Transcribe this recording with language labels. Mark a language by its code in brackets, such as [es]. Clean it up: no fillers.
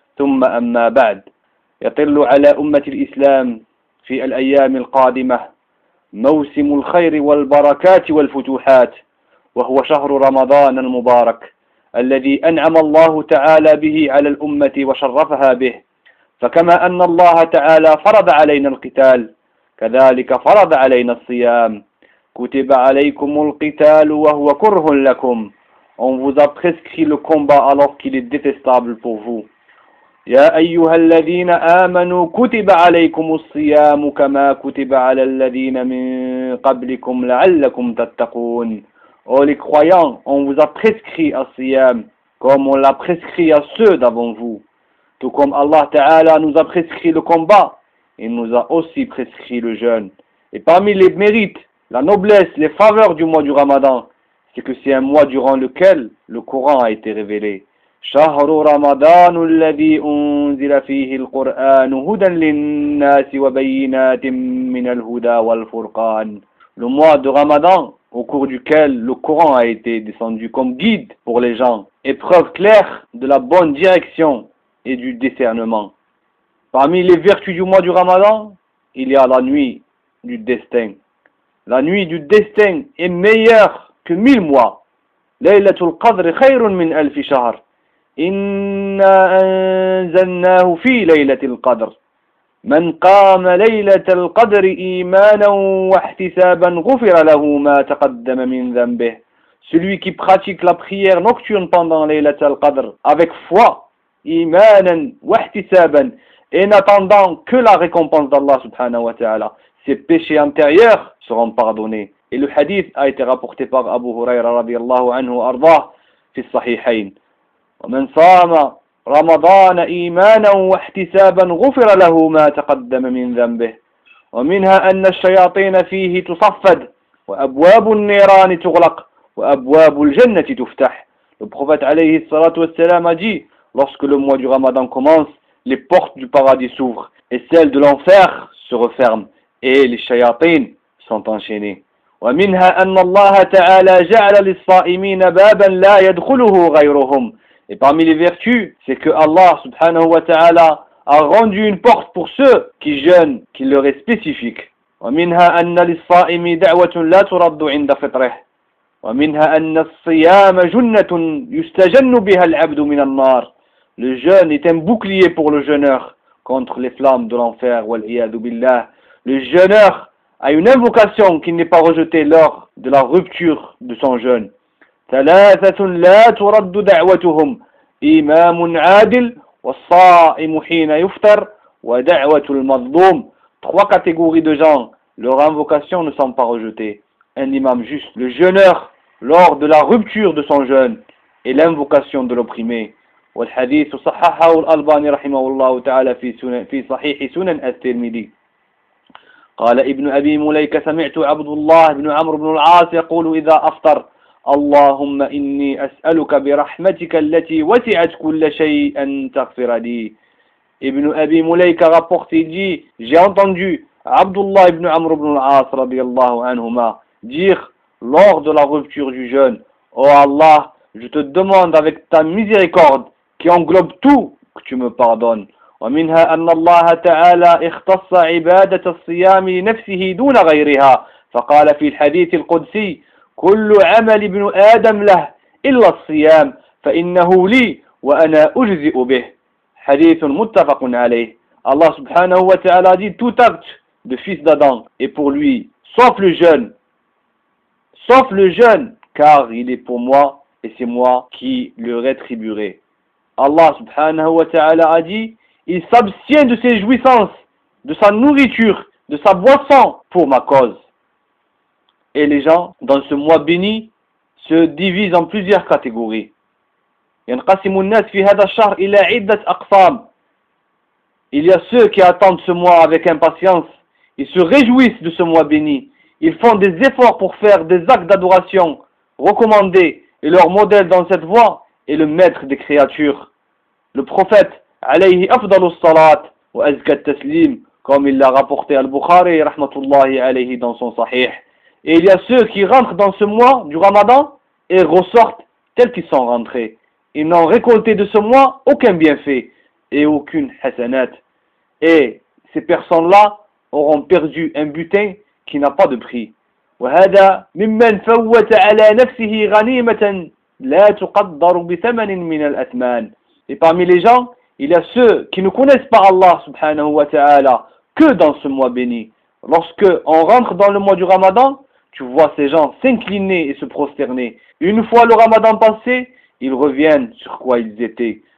[ar] ثم أما بعد، يطل على أمة الإسلام في الأيام القادمة موسم الخير والبركات والفتوحات، وهو شهر رمضان المبارك الذي أنعم الله تعالى به على الأمة وشرفها به. فكما أن الله تعالى فرض علينا القتال، كذلك فرض علينا الصيام. كتب عليكم القتال وهو كره لكم. [fr] On vous a prescrit le combat alors qu'il est détestable pour vous. [ar] يا أيها الذين آمنوا كتب عليكم الصيام كما كتب على الذين من قبلكم لعلكم تتقون. [fr] Oh les croyants, on vous a prescrit un siyam comme on l'a prescrit à ceux d'avant vous. Tout comme Allah Ta'ala nous a prescrit le combat, il nous a aussi prescrit le jeûne. Et parmi les mérites, la noblesse, les faveurs du mois du Ramadan, c'est que c'est un mois durant lequel le Coran a été révélé. [ar] شهر رمضان الذي أنزل فيه القرآن هدى للناس وبينات من الهدى والفرقان. [fr] Le mois de Ramadan, au cours duquel le Coran a été descendu comme guide pour les gens, épreuve claire de la bonne direction et du discernement. Parmi les vertus du mois du Ramadan, il y a la nuit du destin. La nuit du destin est meilleure que 1000 mois. [ar] Laylatul Qadr khayrun min alfi shahr. Inna anzalnahu fi laylatil qadr. من قام ليلة القدر إيمانا واحتسابا غفر له ما تقدم من ذنبه. [fr] Celui qui pratique la prière nocturne pendant ليلة القدر avec foi, [ar] إيمانا واحتسابا, [fr] et n'attendant que la récompense d'Allah [ar] subhanahu wa ta'ala, [fr] ses péchés antérieurs seront pardonnés. Et le hadith a été rapporté par Abu Huraira [ar] رضي الله عنه وأرضاه في الصحيحين. ومن صام رمضان إيمانا واحتسابا غفر له ما تقدم من ذنبه ومنها أن الشياطين فيه تصفد وأبواب النيران تغلق وأبواب الجنة تفتح. [fr] Le prophète [ar] عليه الصلاة والسلام [fr] a dit: lorsque le mois du Ramadan commence, les portes du paradis s'ouvrent et celles de l'enfer se referment et les شياطين sont enchaînés. [ar] ومنها أن الله تعالى جعل للصائمين بابا لا يدخله غيرهم. [fr] Et parmi les vertus, c'est que Allah [ar] subhanahu wa ta'ala [fr] a rendu une porte pour ceux qui jeûnent, qui leur est spécifique. [ar] ومنها أن للصائم دعوة لا ترد عند فطره. ومنها أن الصيام جنة يستجن بها العبد من النار. [fr] Le jeûne est un bouclier pour le jeûneur contre les flammes de l'enfer. [ar] والعياذ بالله. [fr] Le jeûneur a une invocation qui n'est pas rejetée lors de la rupture de son jeûne. [ar] ثلاثة لا ترد دعوتهم إمام عادل والصائم حين يفطر ودعوة المظلوم. [fr] Trois catégories de gens, leurs invocations ne sont pas rejetées. Un imam juste, le jeûneur lors de la rupture de son jeûne et l'invocation de l'opprimé. [ar] والحديث صححه الألباني رحمه الله تعالى في صحيح سنن الترمذي. قال ابن أبي مليكة سمعت عبد الله بن عمرو بن العاص يقول إذا أفطر: اللهم إني أسألك برحمتك التي وسعت كل شيء أن تغفر لي. [fr] ابن أبي مليكة rapporte dit: j'ai entendu Abdullah ibn Amr ibn al-As [ar] رضي الله عنهما [fr] dire lors de la rupture du jeûne: oh Allah, je te demande avec ta miséricorde qui englobe tout que tu me pardonnes. [ar] ومنها أن الله تعالى اختص عبادة الصيام لنفسه دون غيرها، فقال في الحديث القدسي: كل عمل ابن آدم له إلا الصيام فإنه لي وأنا أجزئ به. حديث متفق عليه. الله سبحانه وتعالى [fr] dit: tout acte de fils d'Adam est pour lui, sauf le jeûne. Sauf le jeûne, car il est pour moi et c'est moi qui le rétribuerai. Allah [ar] سبحانه وتعالى [fr] a dit: il s'abstient de ses jouissances, de sa nourriture, de sa boisson pour ma cause. Et les gens, dans ce mois béni, se divisent en plusieurs catégories. [ar] ينقسم الناس في هذا الشهر إلى عدة أقسام. [fr] Il y a ceux qui attendent ce mois avec impatience. Ils se réjouissent de ce mois béni. Ils font des efforts pour faire des actes d'adoration recommandés. Et leur modèle dans cette voie est le maître des créatures. Le prophète, [ar] alayhi afdalu salat wa azka taslim, [fr] comme il l'a rapporté al-Bukhari, [ar] rahmatullahi alayhi, [fr] dans son sahih. Et il y a ceux qui rentrent dans ce mois du ramadan et ressortent tels qu'ils sont rentrés. Ils n'ont récolté de ce mois aucun bienfait et aucune hasanat. Et ces personnes-là auront perdu un butin qui n'a pas de prix. [ar] وهذا ممن فوت على نفسه غنيمة لا تقدر بثمن من الأثمان. [fr] Et parmi les gens, il y a ceux qui ne connaissent pas Allah [ar] subhanahu wa ta'ala [fr] que dans ce mois béni. Lorsque on rentre dans le mois du Ramadan, tu vois ces gens s'incliner et se prosterner. Une fois le Ramadan passé, ils reviennent sur quoi ils étaient.